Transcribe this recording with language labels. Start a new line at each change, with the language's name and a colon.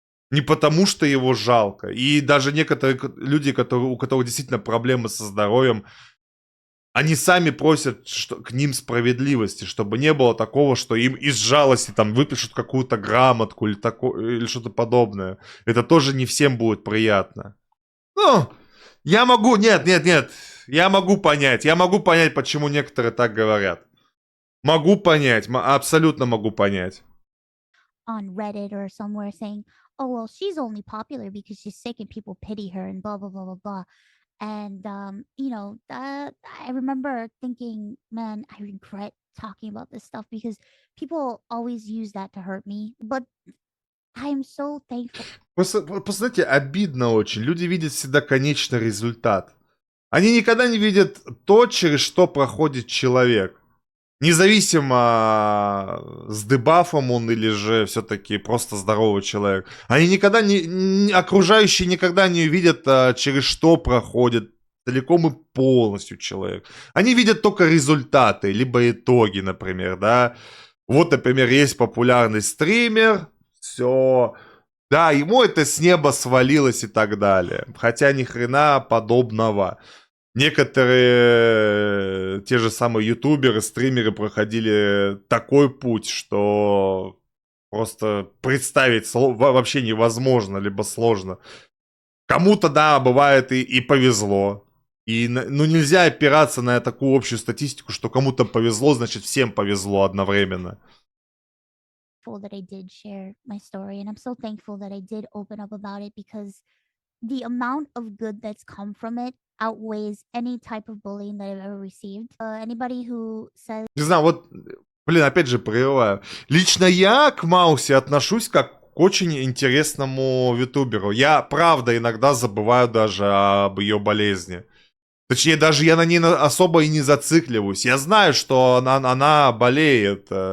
Russian: Не потому, что его жалко. И даже некоторые люди, у которых действительно проблемы со здоровьем, они сами просят к ним справедливости, чтобы не было такого, что им из жалости там выпишут какую-то грамотку или что-то подобное. Это тоже не всем будет приятно. Ну, я могу... Нет. Я могу понять, почему некоторые так говорят. Могу понять, абсолютно могу понять.
English: On Reddit or somewhere saying, oh, well, she's only popular because she's sick and people pity her and blah, blah, blah, blah, blah. And, I remember thinking, man, I regret talking about this stuff because people always use that to hurt me. But I am so thankful.
Russian: Просто, знаете, обидно очень. Люди видят всегда конечный результат. Они никогда не видят то, через что проходит человек. Независимо, с дебафом он или же все-таки просто здоровый человек. Они никогда окружающие никогда не видят, через что проходит целиком и полностью человек. Они видят только результаты, либо итоги, например, да. Вот, например, есть популярный стример, все, да, ему это с неба свалилось и так далее. Хотя ни хрена подобного. Некоторые те же самые ютуберы, стримеры проходили такой путь, что просто представить вообще невозможно, либо сложно. Кому-то, да, бывает и повезло. И, ну, нельзя опираться на такую общую статистику, что кому-то повезло, значит всем повезло одновременно.
English: That I did share my story, and I'm so thankful that I did open up about it because the amount of good that's come from it outweighs any type of bullying that I've ever received. Anybody who says...
Russian: Не знаю, вот, блин, опять же прерываю. Лично я к Маусе отношусь как к очень интересному витуберу. Я, правда, иногда забываю даже об ее болезни. Точнее, даже я на ней особо и не зацикливаюсь. Я знаю, что она болеет.